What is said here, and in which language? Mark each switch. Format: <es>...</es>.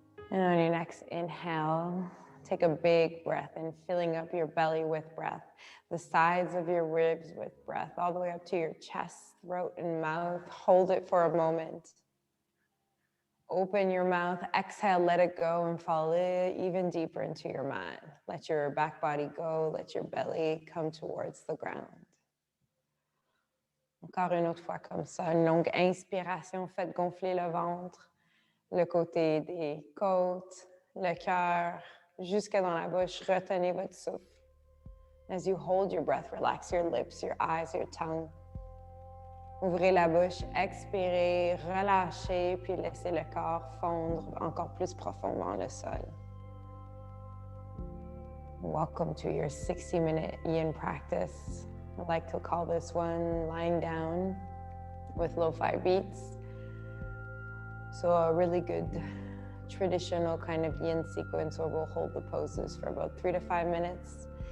<en>And on your next inhale, take a big breath in, filling up your belly with breath, the sides of your ribs with breath, all the way up to your chest, throat, and mouth. Hold it for a moment. Open your mouth, exhale, let it go, and fall even deeper into your mat. Let your back body go, let your belly come towards the ground.</en> <fr>Encore une autre fois comme ça, une longue inspiration, faites gonfler le ventre, le côté des côtes, le cœur, jusque dans la bouche. Retenez votre souffle.</fr> <en>As you hold your breath, relax your lips, your eyes, your tongue.</en> <fr>Ouvrez la bouche, expirez, relâchez, puis laissez le corps fondre encore plus profondément le sol.</fr> <en>Welcome to your 60-minute yin practice. I like to call this one lying down with lo-fi beats. So a really good traditional kind of yin sequence where we'll hold the poses for about 3 to 5 minutes.</en>